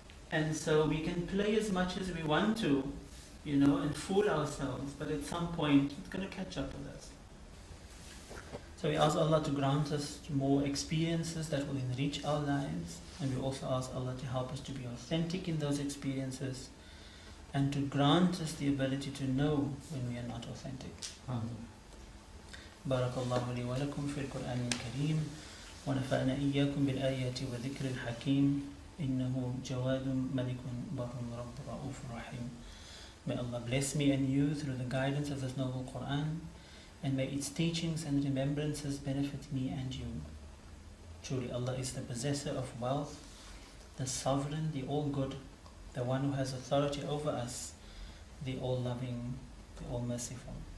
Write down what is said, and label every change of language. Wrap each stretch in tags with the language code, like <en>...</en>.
<en>And so we can play as much as we want to, and fool ourselves, but at some point it's going to catch up with us. So we ask Allah to grant us more experiences that will enrich our lives, and we also ask Allah to help us to be authentic in those experiences, and to grant us the ability to know when we are not authentic.</en> <ar>بارك الله لي ولكم في القرآن الكريم ونفعنا إياكم بالآيات وذكر الحكيم إنه جواد ملك بر رب رؤوف رحيم</ar> <en>May Allah bless me and you through the guidance of this noble Quran, and may its teachings and remembrances benefit me and you. Truly Allah is the possessor of wealth, the sovereign, the all-good, the one who has authority over us, the all-loving, the all-merciful.</en>